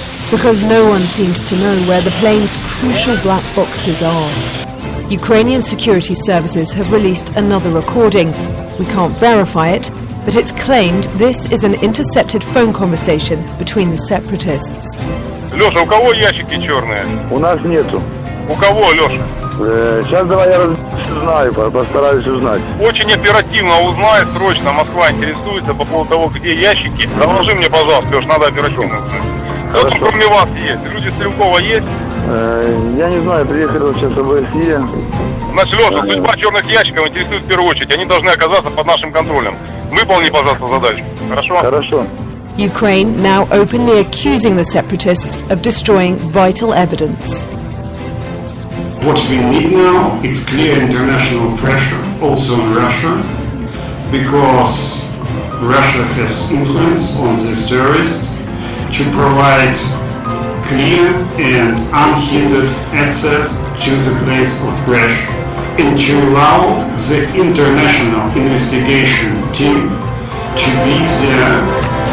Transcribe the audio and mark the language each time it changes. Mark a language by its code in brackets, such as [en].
[en] Because no one seems to know where the plane's crucial black boxes are. Ukrainian security services have released another recording. We can't verify it, but it's claimed this is an intercepted phone conversation between the separatists. [ru] Леша, у кого ящики черные? У нас нету. У кого, Леша? Сейчас давай я узнаю, постараюсь узнать. Очень оперативно узнай, срочно. Москва интересуется по поводу того, где ящики. Доложи мне, пожалуйста, Леш, надо оперативно узнать. Кто кроме вас есть? Люди Стрелкова есть? Я не знаю, приехали сейчас ОБСЕ. Значит, Леша, судьба черных ящиков интересует в первую очередь. Они должны оказаться под нашим контролем. Выполни, пожалуйста, задачу. Хорошо? Хорошо. [en] Ukraine now openly accusing the separatists of destroying vital evidence. What we need now is clear international pressure, also on Russia, because Russia has influence on these terrorists to provide clear and unhindered access to the place of crash and to allow the international investigation team to be there.